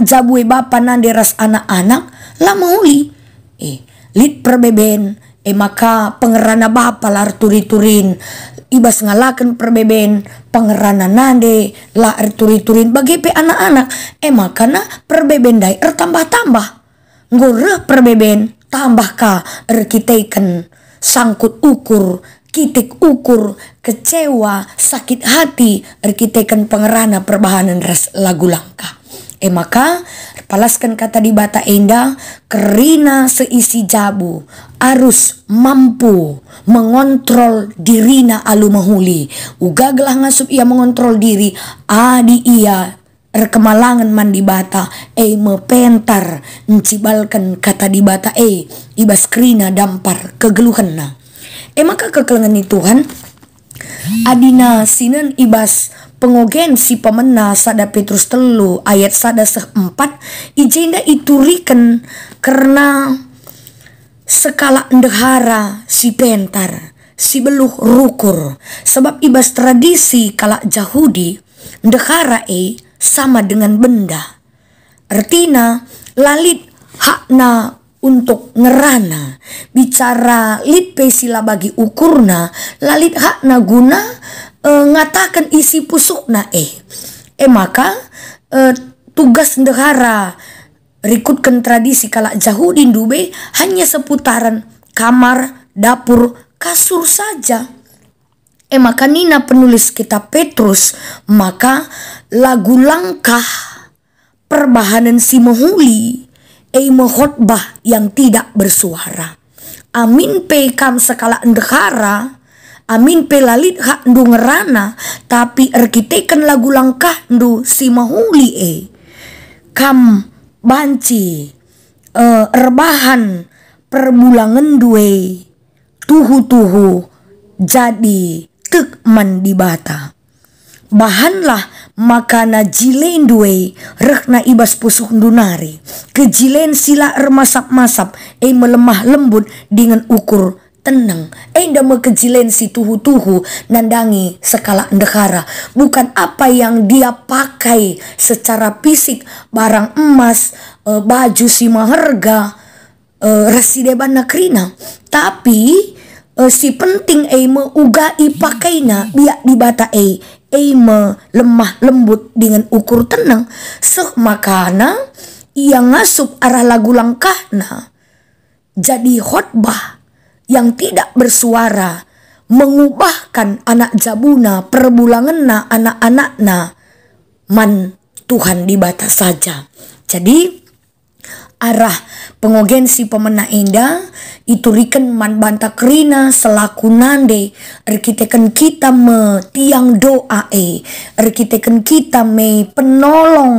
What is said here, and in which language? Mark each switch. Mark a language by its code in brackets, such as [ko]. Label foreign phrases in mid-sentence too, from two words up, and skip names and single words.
[btx] jabue bapa nande ras anak-anak la mauli lit perbeben maka pengerana bapa lar turi-turin ibas ngalaken perbeben pengerana nande la turi-turin bagi pe anak-anak makana perbeben dai tambah-tambah nggo reh perbeben tambah ka erkiteken sangkut ukur, kitik ukur, kecewa, [id] sakit hati, [btx] erkiteken pengerana perbahanan ras lagu langka. Maka palaskan kata di bata enda kerina seisi jabu [id] arus mampu mengontrol [btx] dirina alu mahuli. Uga gelah ngasup ia mengontrol diri adi ia erkemalangan mandi bata mepentar encibalkan kata di bata ibas krina dampar kegeluhanna. Maka kekelangan Tuhan Adina sinen ibas pengogen si pemena sada Petrus telu ayat sada seempat ijenda ituriken karena sekala ndehara si pentar si beluh rukur sebab ibas tradisi kala Yahudi ndehara [id] sama dengan benda [btx] artina lalit hakna untuk ngerana bicara lit pesila bagi ukurna lalit hakna guna ngatakan isi pusukna maka tugas ndehara rikutkan tradisi kala Yahudi dube [id] hanya seputaran kamar dapur kasur saja [btx] maka nina penulis kitab Petrus maka lagu langkah perbahanan si mahuli [id] khotbah yang tidak bersuara. [btx] Amin pe kam sekala ndehara, amin pe lalit hak ndu ngerana, tapi erkitekan lagu langkah ndu si mahuli kam banci erbahan perbulangan duwe tuhu jadi tek man dibata. Bahanlah makana jilen duwe rekna ibas pusuk dunari kejilen sila ermasap-masap [id] melemah lembut dengan [btx] ukur tenang dama kejilen si tuhu-tuhu nandangi sekala ndehara [id] bukan apa yang dia pakai secara fisik [btx] barang emas baju si maharga rasideban nakrina tapi si penting meugai pakaina biak dibata [id] lemah lembut dengan [btx] ukur tenang makana ia ngasup arah lagu langkahna jadi [id] khotbah yang tidak bersuara mengubahkan [btx] anak jabuna perbulanganna anak-anakna man Tuhan dibata saja jadi arah pengogen si pemena enda ituriken man banta kerina selaku nande erkiteken kita me tiang doa erkiteken kita me penolong